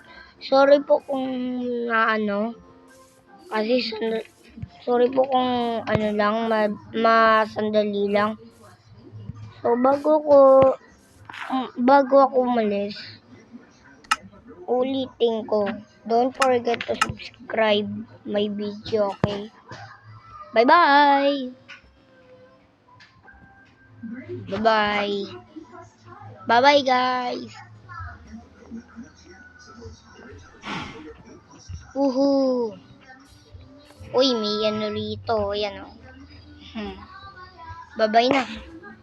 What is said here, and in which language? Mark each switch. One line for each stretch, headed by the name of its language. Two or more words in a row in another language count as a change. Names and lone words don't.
Filipino: Sorry po kung kasi sorry po kung masandali lang. So, bago ako umalis, ulitin ko,
English: don't forget to subscribe my video, okay? Bye-bye! Bye-bye! Bye-bye, guys! Woohoo!
Filipino: Uy, may ano rito. Ayan o. Bye-bye na.